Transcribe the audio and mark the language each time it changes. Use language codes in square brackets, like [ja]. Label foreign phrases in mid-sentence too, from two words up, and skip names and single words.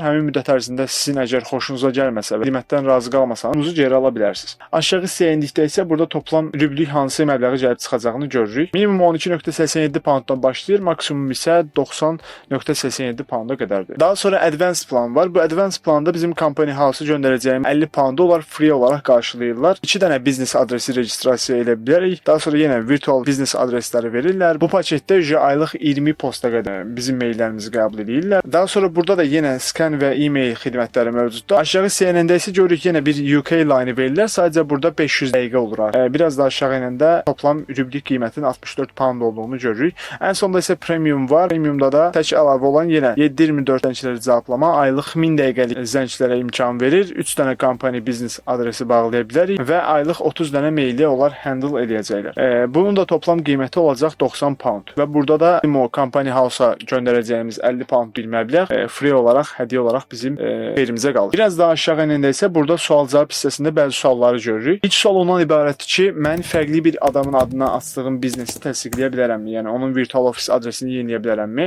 [az] Həmin müddət ərzində sizin əgər xoşunuza gəlməsə və qiymətdən razı qalmasanız, pulunuzu geri ala bilərsiniz. Aşağı hissəyə endikdə isə burada toplam rüblük hansı məbləğə gəlib çıxacağını görürük. Minimum 12.87 pounddan başlayır, maksimum isə 90.87 pounda qədərdir. Daha sonra advanced plan var. Bu advanced planda bizim [en] company house-a [az] göndərəcəyim 50 poundu onlar free olaraq qarşılayırlar. 2 dənə biznes adresi registrasiya edə bilərik. Daha sonra yenə virtual biznes adresləri verirlər. Bu paketdə aylıq 20 posta qədər bizim maillərimizi qəbul edirlər. Daha sonra burada da yenə scan və e-mail xidmətləri mövcuddur. Aşağı CNN-də isə görürük yenə bir [en] UK line [az] verirlər. Sadəcə burada 500 dəqiqə olur. Biraz da aşağı enəndə toplam rüblük qiymətinin 64 pound olduğunu görürük. Ən sonda isə premium var. Premiumda da tək əlavə olan yenə 7/24 zəngləri cevablama, aylıq 1000 dəqiqəlik zənglərə imkan verir. 3 dənə company biznes adresi bağlaya bilərik və aylıq 30 dənə maili onlar handle edəcəklər. Bunun da toplam qiyməti olacaq 90 pound və burada da o [en] company house-a [az] göndərəcəyimiz 50 pound bir məbləğ free olaraq, hədiyyə olaraq bizim xeyrimizə qalır. Biraz daha aşağı enəndə isə burada sual-cavab hissəsində bəzi sualları görürük. İlk sual ondan ibarətdir ki, mən fərqli bir adamın adına açdığım biznesi təsdiqləyə bilərəmmi? Yəni onun [en] virtual office [az] adresini yeniləyə bilərəmmi?